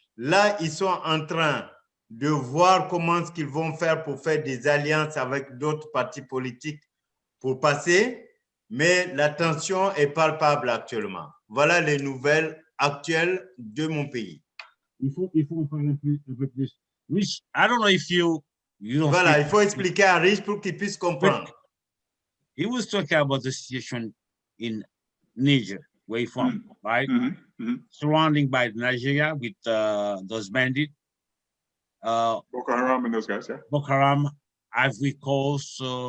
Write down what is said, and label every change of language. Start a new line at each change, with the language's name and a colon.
French: Là, ils sont en train de voir comment ils vont faire pour faire des alliances avec d'autres partis politiques pour passer, mais la tension est palpable actuellement. Voilà les nouvelles actuelles de mon pays. Il faut en parler un peu plus.
English: Rich, I don't know if you don't
French: voilà, il faut expliquer à Rich pour qu'il puisse comprendre.
English: He was talking about the situation in Niger, where he's from, right? Surrounding by Nigeria with those bandits. Boko Haram and those guys, yeah. Boko Haram, Ivory Coast.